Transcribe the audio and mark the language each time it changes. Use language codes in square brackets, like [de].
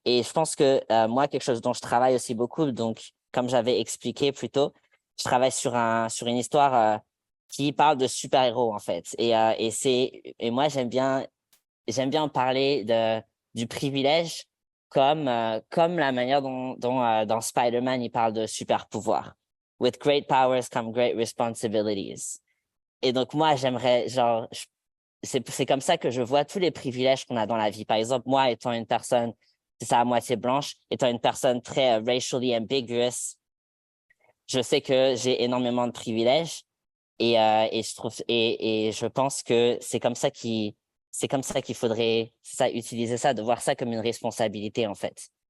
[fr] Et je pense que moi, quelque chose dont je travaille aussi beaucoup, donc comme j'avais expliqué plus tôt, je travaille sur une histoire qui parle de super-héros en fait. Et moi, j'aime bien en parler du privilège comme la manière dont dans Spider-Man, il parle de super-pouvoir. [en] With great powers come great responsibilities. [fr] Et donc, moi, j'aimerais, genre, c'est comme ça que je vois tous les privilèges qu'on a dans la vie. Par exemple, moi, étant une personne, c'est ça, à moitié blanche, étant une personne très [en] racially ambiguous, [fr] je sais que j'ai énormément de privilèges et je pense que c'est comme ça qu'il faudrait, c'est ça, utiliser ça, de voir ça comme une responsabilité, en fait.